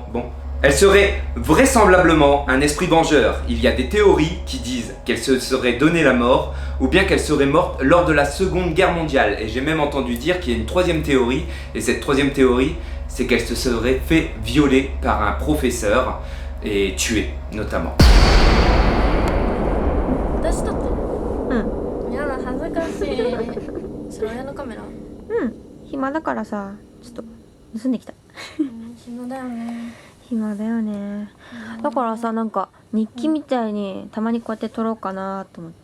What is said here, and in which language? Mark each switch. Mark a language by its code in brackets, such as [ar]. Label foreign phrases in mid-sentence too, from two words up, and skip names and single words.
[fr] Elle serait vraisemblablement un esprit vengeur. Il y a des théories qui disent qu'elle se serait donné la mort, ou bien qu'elle serait morte lors de la Seconde Guerre mondiale. Et j'ai même entendu dire qu'il y a une 3e théorie, et cette 3e théorie, c'est qu'elle se serait fait violer par un professeur et tuer, notamment. [ja] 私だってやだ恥ずかしいそれ親のカメラ暇だからさ、ちょっと盗んできた。暇だよね暇だよね。だからさ、なんか日記みたいにたまにこうやって撮ろうかなと思って。